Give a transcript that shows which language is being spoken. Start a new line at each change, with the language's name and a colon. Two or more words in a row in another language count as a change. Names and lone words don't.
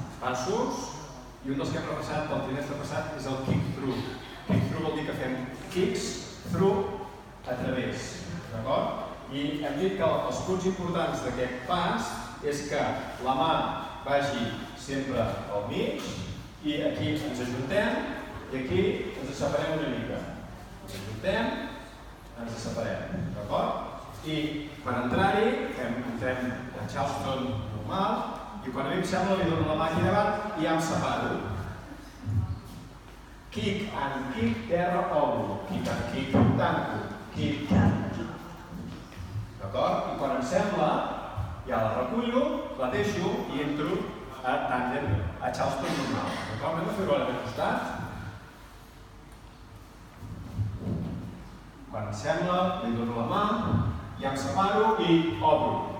Catalan: passos, i un dels que hem repassat del trimestre passat és el kick-through. Kick-through vol dir que fem
English: kicks through
Catalan: a través, d'acord? I hem dit que els punts importants d'aquest pas és que la mà vagi sempre al mig i aquí ens ajuntem i aquí ens separem una mica. Ens ajuntem, ens separem, d'acord? I per entrar-hi entrem a Charleston normal i quan a mi em sembla li dono la mà aquí davant i ja em separo.
English: Kick and kick,
Catalan: terra, obro.
English: Kick and kick, tanco. Kick and kick.
Catalan: D'acord? I quan em sembla, ja la recullo, la deixo i entro a tàndem, a Charleston normal. D'acord? Anem a fer-ho ara de costat. Quan em sembla, li dono la mà, ja em separo i obro.